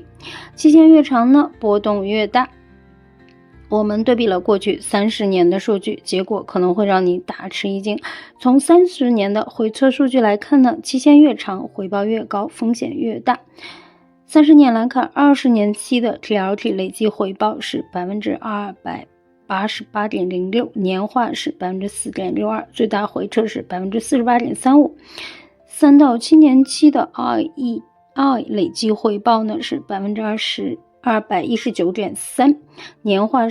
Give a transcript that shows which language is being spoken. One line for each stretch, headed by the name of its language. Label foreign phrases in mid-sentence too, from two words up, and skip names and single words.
Chinese: 期限越長呢，波動越大。我們對比了過去30年的數據，結果可能會讓你大吃一驚。從30年的回測數據來看呢，期限越長，回報越高，風險越大。30年來看，20年期的 TLT 累計回報是 288.06%， 年化是 4.62%， 最大回撤是 48.35%。3到7年期的 IEI 累計回報呢是 219.3%， 年化